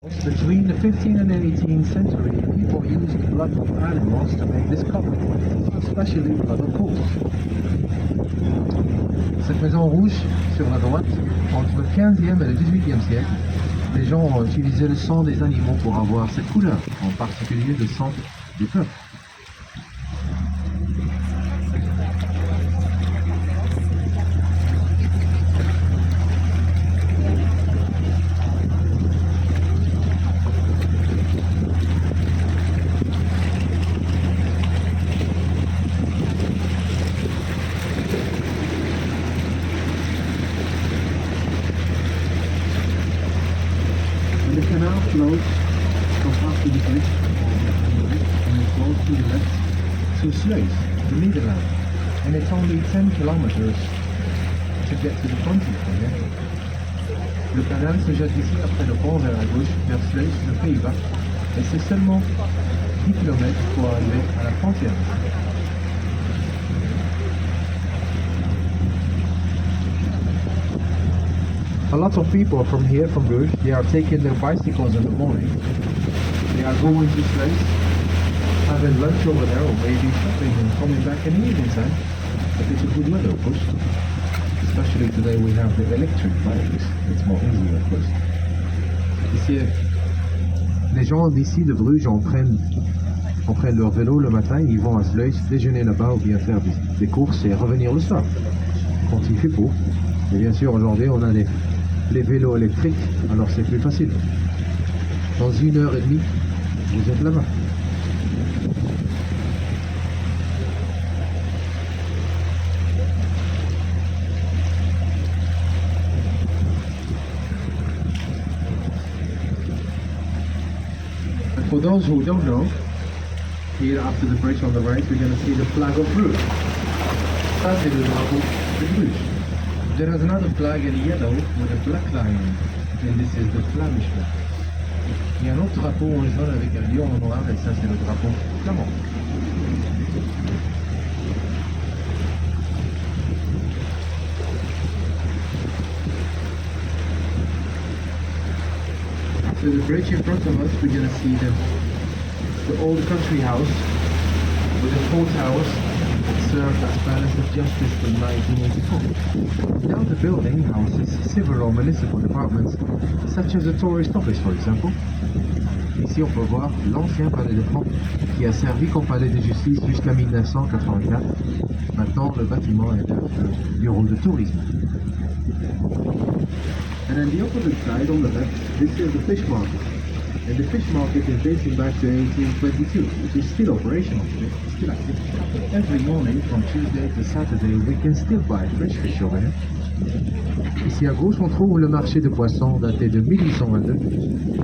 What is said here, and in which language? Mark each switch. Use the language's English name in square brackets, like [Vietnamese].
[English] Between the 15th and 18th century, people used blood of animals to make this cobbled, especially blood of bulls. [French] Cette maison rouge, sur la droite, entre le 15e et le 18e siècle, les gens ont utilisé le sang des animaux pour avoir cette couleur, en particulier le sang des peuples. [English] The canal flows from after the bridge and it flows to the left to Sluis, the Netherlands, and it's only 10 kilometers to get to the country from here. [French] Le canal se jette ici après le pont vers la gauche, vers Sluis, le Pays-Bas, et c'est seulement 10 km pour arriver à la frontière. [English] A lot of people from here, from Bruges, they are taking their bicycles in the morning. They are going to place, having lunch over there, or maybe shopping and coming back in the evening time. But it's a good weather, of course. Especially today we have the electric bikes. It's more easy, of course. [French] Ici, les gens d'ici de Bruges en prennent leur vélo le matin, ils vont à Sluis, déjeuner là-bas ou bien faire des courses et revenir le soir, quand il fait beau. Et bien sûr, aujourd'hui, on a les vélos électriques, alors c'est plus facile. Dans 1h30, vous êtes là-bas. [English] And for those who don't know, here after the bridge on the right, we're going to see the flag of Bruges. [French] Ça, c'est le drapeau de Bruges. [English] There is another flag in yellow with a black line, and this is the Flemish flag. [French] Il y a un autre drapeau en jaune avec un lion en noir, et ça c'est le drapeau flamand. [English] So the bridge in front of us, we're going to see the old country house with the 4 towers. Served as Palace of Justice from 1984. Now the building houses several municipal departments, such as a tourist office, for example. [French] Ici, on peut voir l'ancien palais de Franck, qui a servi comme palais de justice jusqu'à 1984. Maintenant, le bâtiment est un bureau de tourisme. [English] And on the opposite side, on the left, this is the fish market. And the fish market is dating back to 1822, which is still operational today, still active. Every morning, from Tuesday to Saturday, we can still buy fresh fish over here. [French] Ici à gauche, on trouve le marché de poissons daté de 1822.